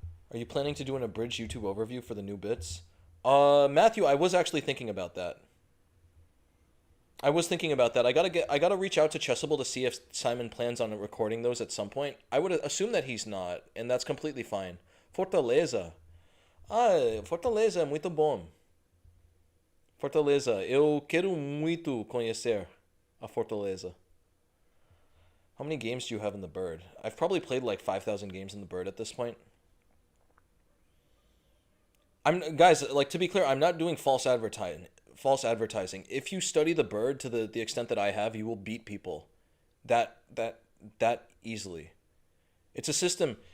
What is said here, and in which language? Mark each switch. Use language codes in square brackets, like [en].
[en] Are you planning to do an abridged YouTube overview for the new bits? Matthew, I was actually thinking about that. I was thinking about that. I gotta reach out to Chessable to see if Simon plans on recording those at some point. I would assume that he's not, and that's completely fine. [pt] Fortaleza. Ah, Fortaleza é muito bom. Fortaleza. Eu quero muito conhecer a Fortaleza. [en] How many games do you have in the Bird? I've probably played like 5,000 games in the Bird at this point. Guys, like, to be clear, I'm not doing false advertising. False advertising. If you study the Bird to the extent that I have, you will beat people that that easily. It's a system.